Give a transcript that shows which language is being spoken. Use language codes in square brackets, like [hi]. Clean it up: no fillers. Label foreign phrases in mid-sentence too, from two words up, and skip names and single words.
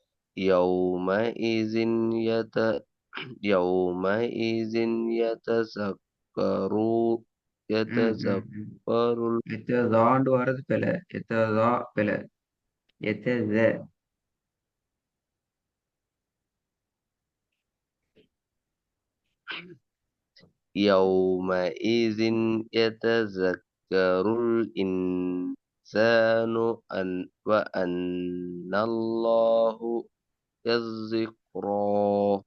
[ar] يومئذ يت يومئذ ம், ம், ம். يتذكر [ta] எத்ததாண்டு வர்றது பிழை. எத்ததா பிழை. எத்தத. [ar] يومئذ يتذكر الإنسان وأنى الله الذكرى